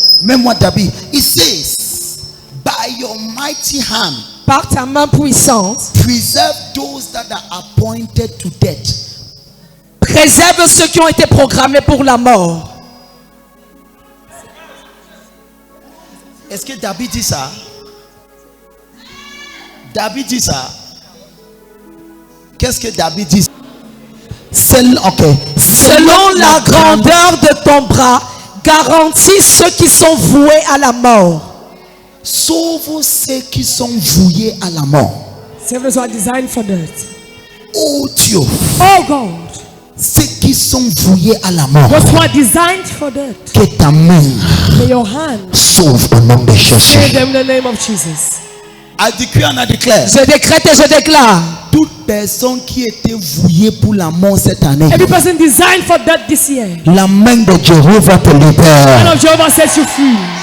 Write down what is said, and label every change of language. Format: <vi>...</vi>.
<fr>Même moi</fr> <en>David, it says, by your mighty hand,</en> <fr>par ta main puissante,</fr> <en>preserve those that are appointed to death.</en> <fr>Préserve ceux qui ont été programmés pour la mort. Est-ce que David dit ça? David dit ça. Qu'est-ce que David dit? Selon la grandeur de ton bras, garantis ceux qui sont voués à la mort. Sauve ceux qui sont voués à la mort.</fr> <en>Save those who are designed for death.</en> <fr>Oh Dieu.</fr> <en>Oh God.</en> <fr>Ceux qui sont voués à la mort.</fr> <en>Those who are designed for death.</en> <fr>Que ta main</fr> <en>May your hand</en> <fr>sauve au nom de Jésus.</fr> <en>save them in the name of Jesus.</en> <fr>A décrit, on a déclaré. Je décrète et je déclare. Toute personne qui était vouée pour la mort cette année.</fr> <en>Every person designed for death this year.</en> <fr>La main de Jéhovah te libère.</fr> <en>The hand of Jehovah sets you free.</en>